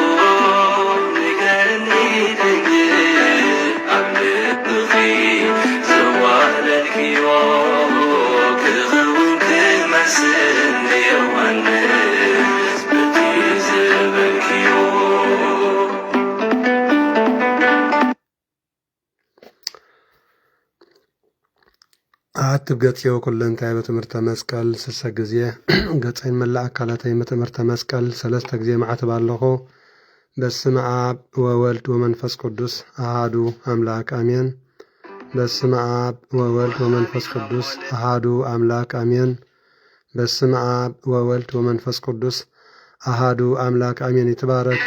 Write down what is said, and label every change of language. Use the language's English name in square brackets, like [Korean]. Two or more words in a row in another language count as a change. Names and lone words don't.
[Tigrinya] ንገርኒ ድንግል ኣብ ልብኺ ዘዋህለልክዮ ክኸውን ክመስል ንዮሃንስ በቲ ዝበልክዮ አትብ ገጽዮ ኩለንታይ በትምህርተ መስቀል ስሰ ጊዜ ገጸይን መላእ አካላተይ በትምህርተ መስቀል ሰለስተ ጊዜ ማዕተብ ኣለኹ። [Geez] በስመ አብ ወወልድ ወመንፈስ ቅዱስ አሃዱ አምላክ አሜን። በስመ አብ ወወልድ ወመንፈስ ቅዱስ አሃዱ አምላክ አሜን። በስመ አብ ወወልድ ወመንፈስ ቅዱስ አሃዱ አምላክ አሜን። [Tigrinya] ይትባረክ